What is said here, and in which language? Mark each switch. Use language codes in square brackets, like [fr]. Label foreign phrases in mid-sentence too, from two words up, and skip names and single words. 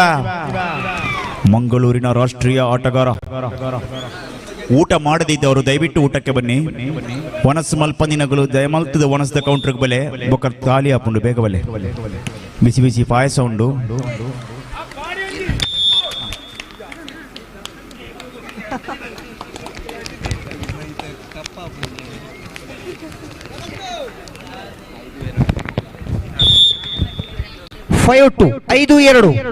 [kn] ಮಂಗಳೂರಿನ ರಾಷ್ಟ್ರೀಯ ಆಟಗಾರ. ಊಟ ಮಾಡದಿದ್ದವರು ದಯವಿಟ್ಟು ಊಟಕ್ಕೆ ಬನ್ನಿ. [tcy] ಒನಸ್ ಮಲ್ಪಂದಿನಗಳು ದಯಮಲ್ತದ ಒನಸ್ದ ಕೌಂಟರ್ ಬಲೆ ಬೊಕ್ಕ ಖಾಲಿ ಹಾಕೊಂಡು ಬೇಗ ಬಲೆ. ಬಿಸಿ ಬಿಸಿ ಪಾಯಸ ಉಂಡು. [en] five to 5-2.